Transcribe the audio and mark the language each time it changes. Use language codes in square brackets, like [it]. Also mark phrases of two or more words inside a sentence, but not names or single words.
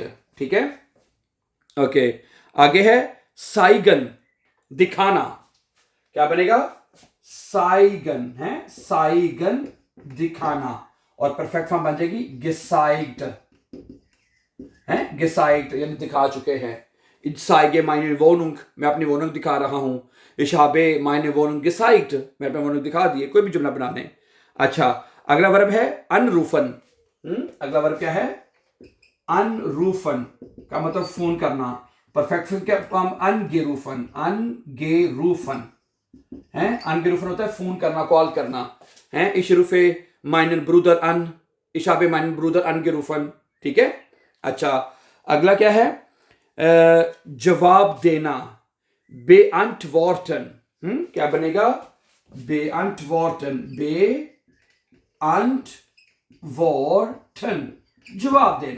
[hi] ठीक है, ओके। आगे है साइगन, दिखाना। क्या बनेगा? साइगन है, साइगन, दिखाना, और [en] perfect form [hi] बन जाएगी gezeigt है। gezeigt यानी दिखा चुके हैं। [de] Ich zeige meine Wohnung, [hi] मैं अपनी वोनंग दिखा रहा हूं। [de] Ich habe meine Wohnung gezeigt, [hi] मैं अपनी वोनंग दिखा दी। कोई भी जुमला बनाने। अच्छा, अगला वर्ब है अनरूफन। अगला वर्ब क्या है? अनरूफन का मतलब फोन करना। [en] perfect form [hi] अनगेरूफन, अनगेरूफन है। अनगेरूफन होता है फोन करना, कॉल करना है। [de] Ich rufe meinen Bruder an, ich habe meinen Bruder angerufen। [hi] ठीक है, अच्छा। अगला क्या है? जवाब देना, beantworten। क्या बनेगा? [de] beantworten, beantworten, [hi] जवाब देना।